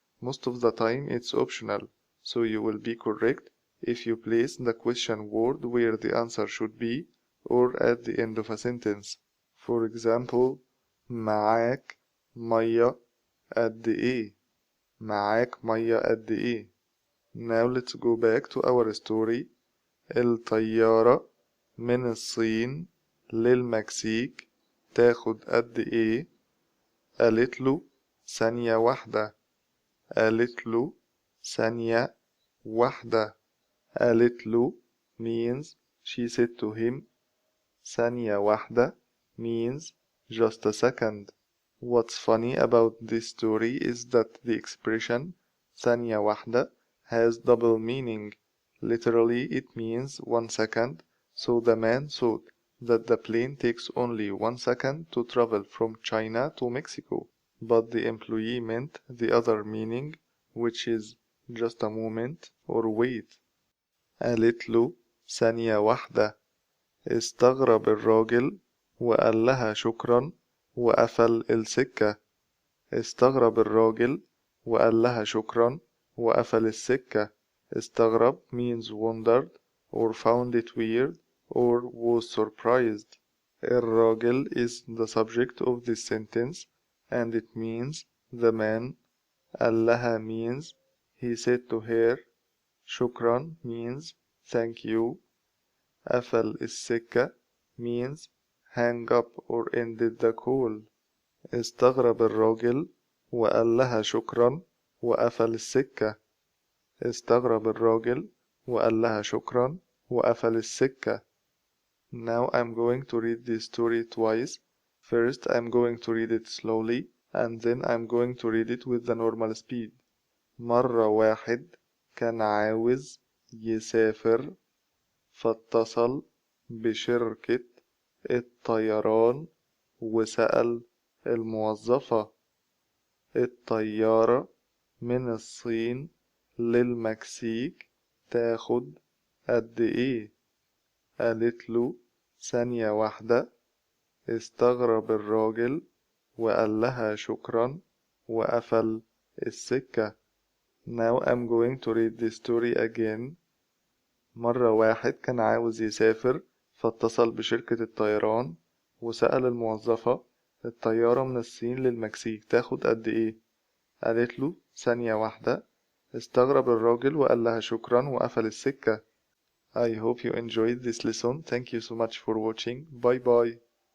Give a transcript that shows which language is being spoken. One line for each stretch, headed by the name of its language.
English: Most of the time it's optional, so you will be correct if you place the question word where the answer should be or at the end of a sentence. For example,
Arabic: معاك مية قد إيه؟
English: معاك مية قد إيه؟ Now let's go back to our story.
Arabic: الطيارة من الصين للمكسيك تاخد قد ايه؟ قالت له ثانية واحدة. قالت له ثانية واحدة. قالت له
English: means she said to him.
Arabic: ثانية واحدة
English: means just a second. What's funny about this story is that the expression
Arabic: ثانية واحدة
English: has double meaning. Literally, it means 1 second, so the man thought that the plane takes only 1 second to travel from China to Mexico, but the employee meant the other meaning, which is just a moment or wait.
Arabic: قالت له ثانية واحدة. استغرب الراجل وقال لها شكرا وقفل السكة. استغرب الراجل وقال لها شكرا وقفل السكة.
English: استغرب means wondered or found it weird or was surprised. الراجل is the subject of this sentence and it means the man.
Arabic: قال لها
English: means he said to her. شكرا means thank you.
Arabic: قفل السكة
English: means hang up or ended the call.
Arabic: استغرب الراجل وقال لها شكرا وقفل السكة. استغرب الراجل وقال لها شكرا وقفل السكة.
English: Now I'm going to read this story twice. First, I'm going to read it slowly and then I'm going to read it with the normal speed.
Arabic: مرة واحد كان عاوز يسافر فاتصل بشركة الطيران وسأل الموظفة الطيارة من الصين للمكسيك تاخد قد ايه؟ قالت له ثانية واحدة. استغرب الراجل وقال لها شكرا وقفل السكة.
English: Now I'm going to read the story again.
Arabic: مرة واحد كان عاوز يسافر فاتصل بشركة الطيران وسأل الموظفة الطيارة من الصين للمكسيك تاخد قد ايه؟ قالت له ثانية واحدة. استغرب الراجل وقال لها شكرا وقفل السكة.
English: I hope you enjoyed this lesson. Thank you so much for watching. Bye bye.